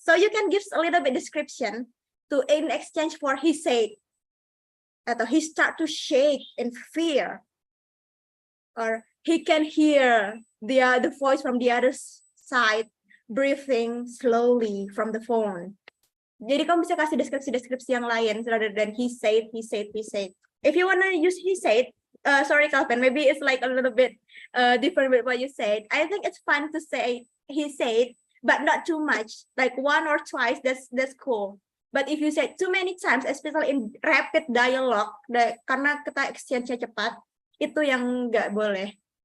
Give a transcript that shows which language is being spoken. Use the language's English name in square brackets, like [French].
[English] So you can give a little bit description in exchange for he said, atau he start to shake in fear. or he can hear the voice from the other side breathing slowly from the phone. [Indonesian] Jadi kamu bisa kasih deskripsi yang lain [English] rather than he said. If you wanna use he said, sorry Calvin, maybe it's like a little bit different with what you said. I think it's fun to say he said, but not too much. Like one or twice, that's cool. But if you say too many times, especially in rapid dialogue, [Indonesian] karena kita exchange-nya cepat, itu yang nggak boleh.